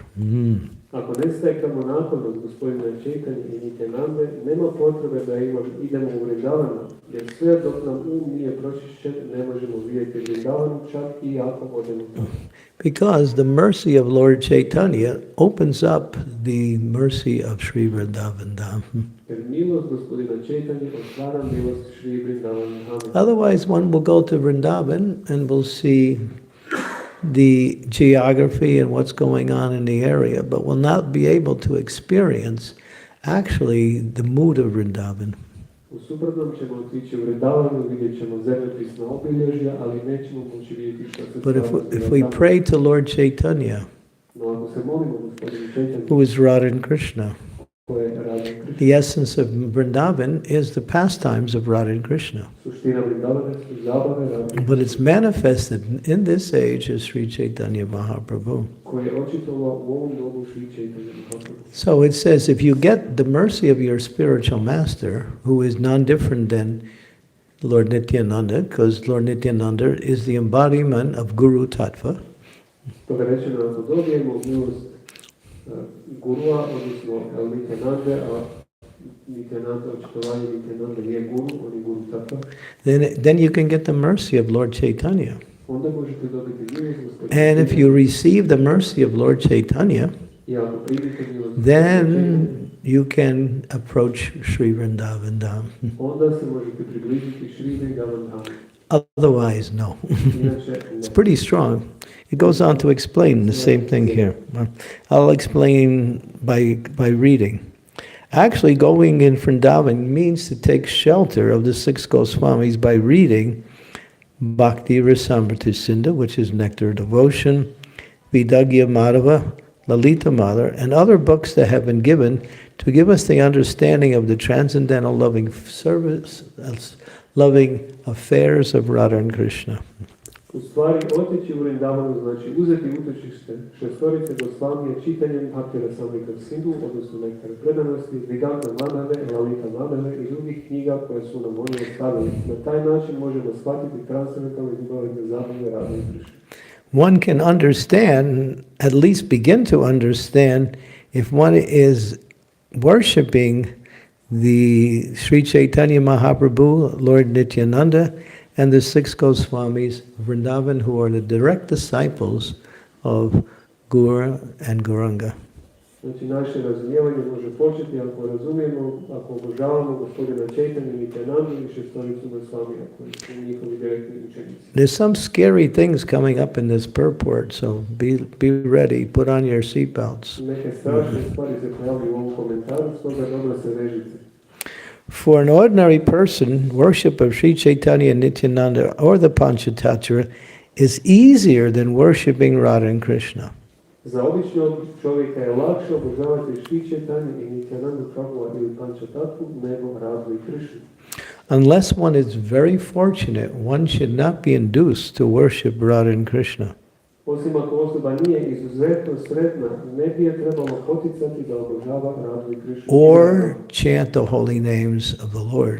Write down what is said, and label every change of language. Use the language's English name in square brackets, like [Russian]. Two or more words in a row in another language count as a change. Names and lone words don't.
[Croatian] Ako ne stekamo naklonost gospodina Chaitanya i Nityanande, nema potrebe da idemo u Vrindavana, jer sve dok nam nije pročišćen, ne možemo vidjeti Vrindavanu, čak i ako odemo tamo. [English] Because the mercy of Lord Chaitanya opens up the mercy of Sri Vrindavan Dham. [Croatian] Jer milost gospodina Chaitanya otvara milost Sri Vrindavan Dham. [English] Otherwise, one will go to Vrindavan and will see the geography and what's going on in the area, but will not be able to experience actually the mood of Vrindavan. [Croatian] U suprotnom ćemo otići u Vrindavanu, vidjet ćemo zemljopisna obilježja, ali nećemo moći vidjeti što se [English] But if we pray to Lord Chaitanya, [Croatian] No, ako se molimo gospodinu Chaitanya, [English] who is Radha and Krishna, [Croatian] ko je Radha Krishna, [English] the essence of Vrindavan is the pastimes of Radha and Krishna. [Croatian] suština Vrindavana su zabave Radha, [English] But it's manifested in this age as Sri Chaitanya Mahaprabhu. [Croatian] koje je očitovao u ovom dobu Sri Chaitanya Mahaprabhu. [English] So it says, if you get the mercy of your spiritual master, who is non-different than Lord Nityananda, because Lord Nityananda is the embodiment of Guru Tattva, [Croatian] Toga rečeno, ako dobijemo milost gurua, odnosno Nityanande, a Nityananda, očitovanje Nityananda je guru, on je guru tattva, [English] then you can get the mercy of Lord Chaitanya. [Croatian] onda možete dobiti milost gospodina. [English] And if you receive the mercy of Lord Chaitanya, [Croatian] I ako primite milost [English] then you can approach Sri Vrindavan Dham. [Croatian] onda se možete približiti Sri Vrindavan Dham. [English] Otherwise, no. [Croatian] Inače, ne. [English] It's pretty strong. It goes on to explain the same thing here. I'll explain by reading. Actually, going in Vrindavan means to take shelter of the six Goswamis by reading Bhakti Rasamrita Sindhu, which is Nectar of Devotion, Vidagya Madhava, Lalita Madhava, and other books that have been given to give us the understanding of the transcendental loving service, loving affairs of Radha and Krishna. [Croatian] U stvari, otići u Vrindavanu znači uzeti utočište šestorice Gosvamije čitanjem Bhakti Rasamrita Sindhu, odnosno Nektar predanosti, Vidagya Madhave, Lalita Madhave i drugih knjiga koje su nam oni ostavili. Na taj način možemo shvatiti transcendentalne ljubavne zabave Radha i Krishna. [English] One can understand, at least begin to understand, if one is worshipping the Sri Chaitanya Mahaprabhu, Lord Nityananda, and the six Goswamis of Vrindavan, who are the direct disciples of Guru and Gauranga. [Croatian] Znači, naše razumijevanje može početi ako razumijemo, ako obožavamo gospodina Chaitanya, Nityanandu i šestoricu Gosvamija, koji su njihovi direktni učenici. [English] There's some scary things coming up in this purport, so be ready, put on your seatbelts. [Croatian] Neke strašne stvari se pojavljaju u ovom komentaru, stoga dobro se vežite. [English] For an ordinary person, worship of Sri Chaitanya and Nityananda or the Panchatattva is easier than worshipping Radha and Krishna. [Croatian] Za običnog čovjeka je lakše obožavati Sri Chaitanya i Nityanandu Prabhuva ili Panchatattvu nego Radhu i Krishnu. [English] Unless one is very fortunate, one should not be induced to worship Radha and Krishna. [Croatian] Osim ako osoba nije izuzetno sretna, ne bi je trebalo poticati da obožava razvoj Krišnu. [English] Or chant the holy names of the Lord.